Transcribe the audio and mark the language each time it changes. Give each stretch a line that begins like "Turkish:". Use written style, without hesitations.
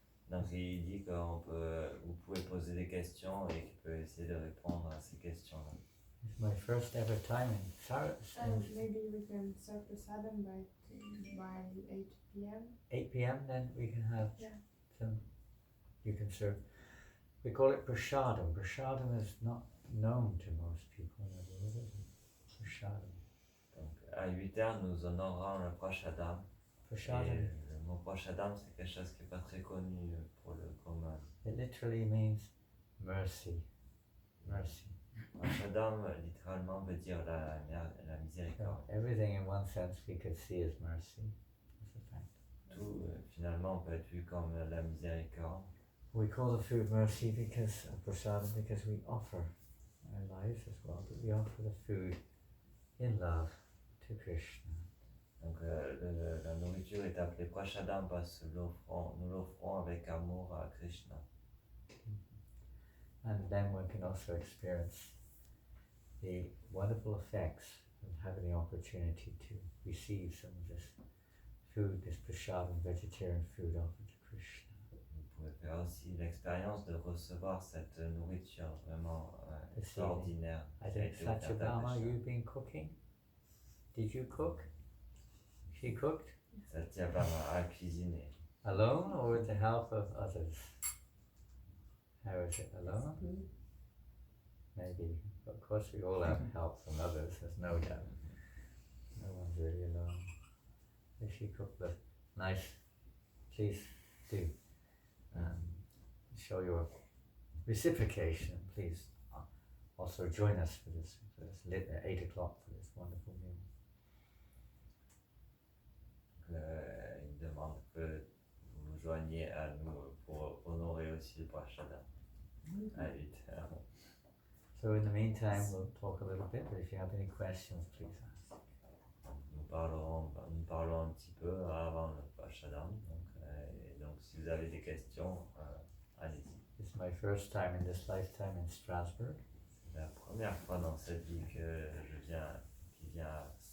French: Donc, il dit que vous pouvez poser des questions et qu'il peut essayer de répondre à ces questions-là.
English: It's my first ever time in And maybe we can serve the sadhana by 8 p.m. 8 p.m. Then we can have Yeah. some, you can serve. We call it prashadam. Prashadam is not known to most people in the world, is it? Prashadam.
French: Donc, à 8h, nous honorons le prashadam. Prashadam. Et le mot prashadam, c'est quelque chose qui n'est pas très connu pour le commun.
English: It literally means mercy. Mercy.
French: Prashadam, littéralement, veut dire la miséricorde.
English: So everything in one sense we could see as mercy. That's a fact.
French: Tout, finalement, peut être vu comme la miséricorde.
English: We call the food mercy because of prasadam, because we offer our lives as well, but we offer the food in love to Krishna.
French: Donc la nourriture est appelée prashadam parce que nous l'offrons avec amour à Krishna.
English: And then one can also experience the wonderful effects of having the opportunity to receive some of this food, this prasadam, vegetarian food offered to Krishna.
French: Vous pouvez faire aussi l'expérience de recevoir cette nourriture vraiment extraordinaire.
English: I think Satyabhama, you've been cooking? Did you cook? She cooked?
French: Satyabhama a cuisiné.
English: Alone or with the help of others? How is it, alone? Maybe. Of course we all have help from others, there's no doubt. No one's really alone. If she cooked the nice, please do show your reciprocation. Please also join us for this lit at 8 o'clock for this wonderful meal.
French: Il demande que vous vous joigniez à nous pour honorer aussi le prashadam à 8h.
English: So in the meantime, we'll talk a little bit, but if you have any questions, please ask.
French: Nous parlons un petit peu avant le prashadam, donc si vous avez des questions, allez-y.
English: This is my first time in this lifetime in Strasbourg.
French: C'est la première fois dans cette vie que qui vient à